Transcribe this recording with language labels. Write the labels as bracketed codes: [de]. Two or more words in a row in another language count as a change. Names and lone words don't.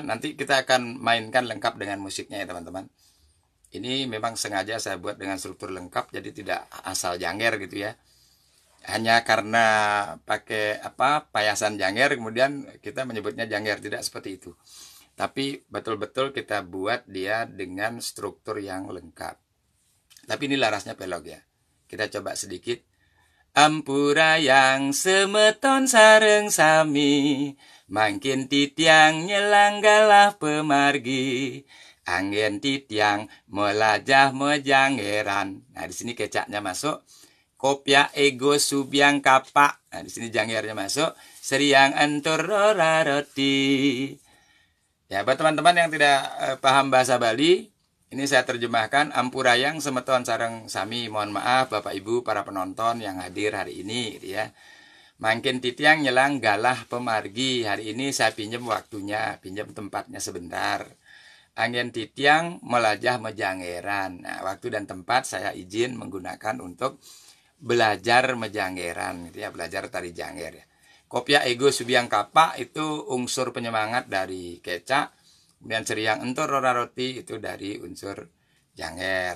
[id] Nanti kita akan mainkan lengkap dengan musiknya ya teman-teman. Ini memang sengaja saya buat dengan struktur lengkap, jadi tidak asal janger gitu ya. Hanya karena pakai payasan janger kemudian kita menyebutnya janger, tidak seperti itu. Tapi betul-betul kita buat dia dengan struktur yang lengkap. Tapi ini larasnya pelog ya. Kita coba sedikit. [ban] Ampura yang semeton sareng sami, mangkin titiang nyelanggalah pemargi, angin titiang melajah mejangeran. [id] Nah di sini kecaknya masuk. Kopya ego subyang kapak. Nah, di sini jangernya masuk. Seriang entur rora roti. Ya, buat teman-teman yang tidak paham bahasa Bali, ini saya terjemahkan. [ban] Ampurayang semeton sareng sami. [id] Mohon maaf Bapak Ibu para penonton yang hadir hari ini gitu ya. [ban] Mangkin titiang nyelang galah pemargi. [id] Hari ini saya pinjam waktunya, pinjam tempatnya sebentar. [ban] Angin titiang melajah mejangeran. [id] Nah, waktu dan tempat saya izin menggunakan untuk belajar mejangeran gitu ya, belajar tari janger ya. Kopya ego subyang kapak itu unsur penyemangat dari kecak, kemudian seriang entur rora roti itu dari unsur janger.